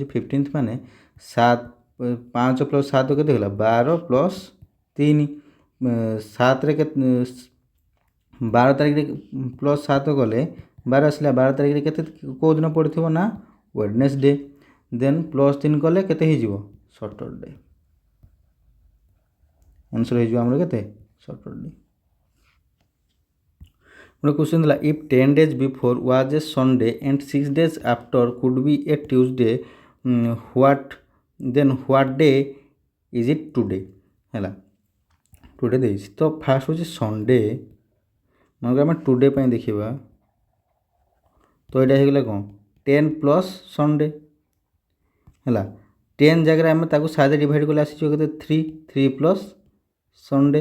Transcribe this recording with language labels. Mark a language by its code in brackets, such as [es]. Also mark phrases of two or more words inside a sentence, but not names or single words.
[or] 15th ମାନେ 5 + 7 କେତେ ହେଲା 12 + 3 7ରେ କେତେ 12 ତାରିଖରେ +7 କଲେ 12 ଆସିଲା। 12 ତାରିଖରେ କେତେ କେଉଁ ଦିନ ପଡ଼ିଥିବ ନା ୱେଡ଼ନେସଡ଼େ। ଦେନ୍ +3 କଲେ କେତେ ହେଇଯିବ ସଟରଡେ। ଆନ୍ସର୍ ହେଇଯିବ ଆମର କେତେ ସଟରଡେ। ଗୋଟେ କ୍ୱେଶ୍ଚନ୍ ଥିଲା [en] If 10 days before was a Sunday and 6 days after could be a Tuesday, what day is it today? [or] ହେଲା ଟୁଡେ ଦେଇଛି। ତ ଫାର୍ଷ୍ଟ ହେଉଛି ସଣ୍ଡେ। ମନେକର ଆମେ ଟୁଡେ ପାଇଁ ଦେଖିବା। ତ ଏଇଟା ହେଇଗଲା କ'ଣ 10 + ସଣ୍ଡେ ହେଲା। 10 ଜାଗାରେ ଆମେ ତାକୁ 7 ଡିଭାଇଡ଼ କଲେ ଆସିଯିବ କେତେ 3 + ସଣ୍ଡେ।